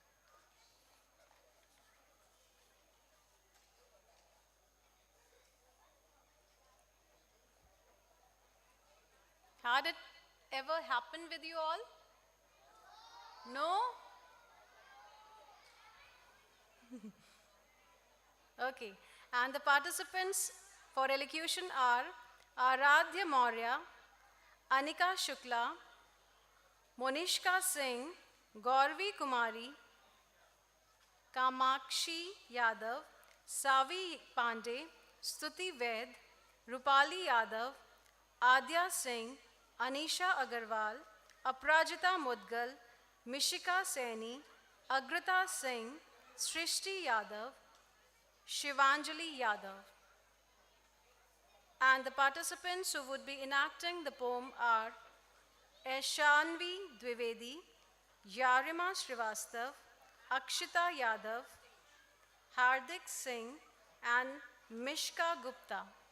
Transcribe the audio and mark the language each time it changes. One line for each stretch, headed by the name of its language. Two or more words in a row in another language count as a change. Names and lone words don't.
English: Had it ever happened with you all? No? Okay, and the participants for elocution are Aradhya Maurya, Anika Shukla, Monishka Singh, Gauravi Kumari, Kamakshi Yadav, Savi Pandey, Stuti Ved, Rupali Yadav, Adya Singh, Anisha Agarwal, Aprajita Mudgal, Mishika Saini, Agrita Singh, Srishti Yadav, Shivanjali Yadav. And the participants who would be enacting the poem are Eshanvi Dwivedi, Yarima Srivastav, Akshita Yadav, Hardik Singh, and Mishka Gupta.